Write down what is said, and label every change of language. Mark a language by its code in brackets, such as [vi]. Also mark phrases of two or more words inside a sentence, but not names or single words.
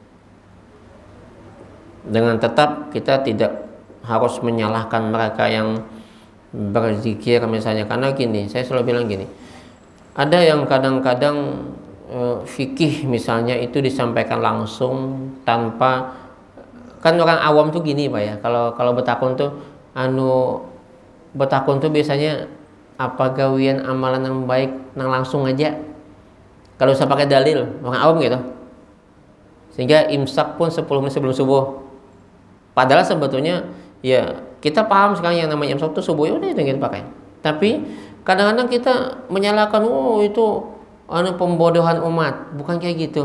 [id] Dengan tetap kita tidak harus menyalahkan mereka yang berzikir misalnya. Karena gini, saya selalu bilang gini, ada yang kadang-kadang fikih misalnya itu disampaikan langsung tanpa, kan orang awam tuh gini Pak ya, [bjn] kalau betakun tuh betakun tuh biasanya apa gawian amalan yang baik nang langsung aja, kalau usah pakai dalil, [id] orang awam gitu. Sehingga imsak pun 10 menit sebelum subuh. Padahal sebetulnya ya kita paham sekarang yang namanya imsak itu subuh, ya udah itu kita pakai. Tapi kadang-kadang kita menyalahkan, itu pembodohan umat. Bukan kayak gitu.